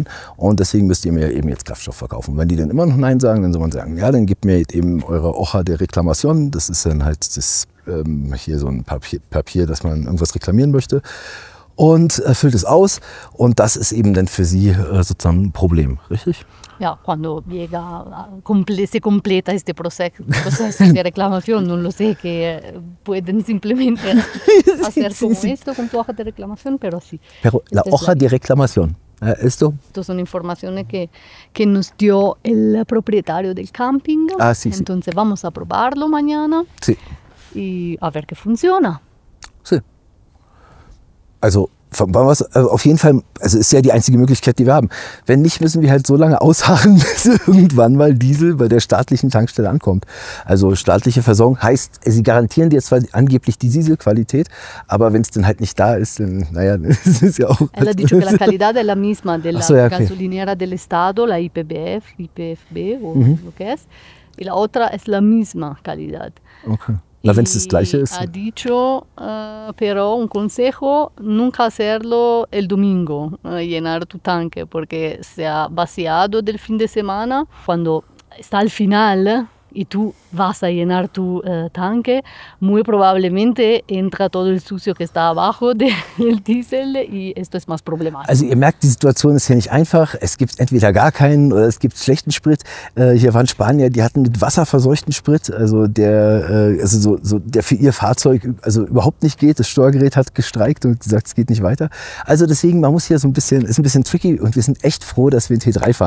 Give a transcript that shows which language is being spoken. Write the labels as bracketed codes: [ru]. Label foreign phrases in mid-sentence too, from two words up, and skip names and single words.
[de] Und deswegen müsst ihr mir eben jetzt Kraftstoff verkaufen. Wenn die dann immer noch Nein sagen, dann soll man sagen, ja, dann gebt mir eben eure [es] Hoja de Reclamación. [de] Das ist dann halt das, hier so ein Papier, dass man irgendwas reklamieren möchte. Und füllt es aus. Und das ist eben dann für sie sozusagen ein Problem, richtig? Ja, [es] cuando llega, se completa este proceso de reclamación, no lo sé, que pueden simplemente hacer como esto con tu hoja de reclamación, pero sí. Pero la hoja de reclamación, ¿esto? Estas son informaciones que nos dio el propietario del camping. Ah, sí, Entonces vamos a probarlo mañana y a ver qué funciona. Sí. [de] Also auf jeden Fall, also ist ja die einzige Möglichkeit, die wir haben. Wenn nicht, müssen wir halt so lange ausharren, bis irgendwann mal Diesel bei der staatlichen Tankstelle ankommt. Also staatliche Versorgung heißt, sie garantieren dir zwar angeblich die Dieselqualität, aber wenn es dann halt nicht da ist, dann, naja, das ist ja auch... [es] Él ha dicho que la calidad es la misma de la gasolinera del Estado, la IPFB o lo que es, y la otra es la misma calidad. [de] Okay. Na, wenn es das Gleiche ist. [es] Ha dicho, pero un consejo, nunca hacerlo el domingo, llenar tu tanque, porque se ha vaciado del fin de semana. Cuando está al final y tú vas a llenar tu tanque, muy probablemente entra todo el sucio que está abajo del Diesel y esto es más problemático. [de] Also ihr merkt, die Situation ist hier nicht einfach. Es gibt entweder gar keinen oder es gibt schlechten Sprit. Hier waren Spanier, die hatten mit wasserverseuchten Sprit, also der der für ihr Fahrzeug also überhaupt nicht geht. Das Steuergerät hat gestreikt und gesagt, es geht nicht weiter. Also deswegen, man muss hier so ein bisschen, ist ein bisschen tricky und wir sind echt froh, dass wir in T3 fahren.